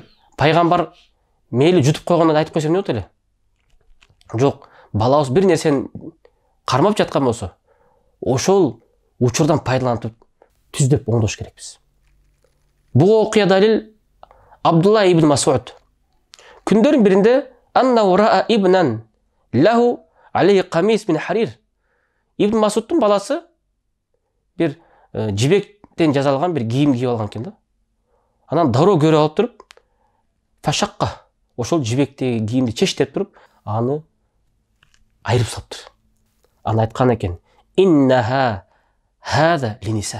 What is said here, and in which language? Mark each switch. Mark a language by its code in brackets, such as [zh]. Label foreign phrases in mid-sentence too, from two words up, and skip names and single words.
[ky] Пайгамбар мейли жутуп койгондон айтып койсо эмне болот эле? Жок, балабыз бир нерсени кармап жаткан болсо, ошол учурдан пайдаланып түздөп оңдош керекпиз. Буга окуя далил Абдулла ибн Масуд. Күндөрдүн биринде [ar] أنه رأى ابنا له عليه قميص من حرير. [ky] Ибн Масудтун баласы бир жибектен жасалган бир кийим кийип алган экен да. Анан дароо көрүп алып туруп, фашакка ошол жибектеги кийимди чечтеп туруп, аны айырып салыптыр. Аны айткан экен: [ar] "إنها هذا للنساء."